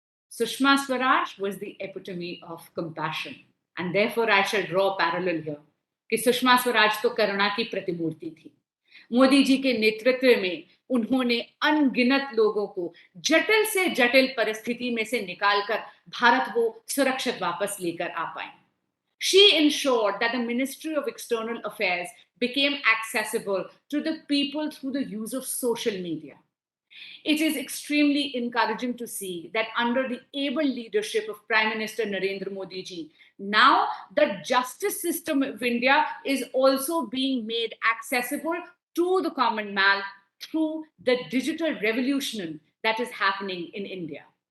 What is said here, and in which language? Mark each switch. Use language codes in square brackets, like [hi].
[en] Sushma Swaraj was the epitome of compassion, and therefore I shall draw a parallel here. [hi] कि सुषमा स्वराज तो करुणा की प्रतिमूर्ति थी। मोदी जी के नेतृत्व में उन्होंने अनगिनत लोगों को जटिल से जटिल परिस्थिति में से निकालकर भारत को सुरक्षित वापस लेकर आ पाए। [en] She ensured that the Ministry of External Affairs became accessible to the people through the use of social media. It is extremely encouraging to see that under the able leadership of Prime Minister Narendra Modi ji, now the justice system of India is also being made accessible to the common man through the digital revolution that is happening in India.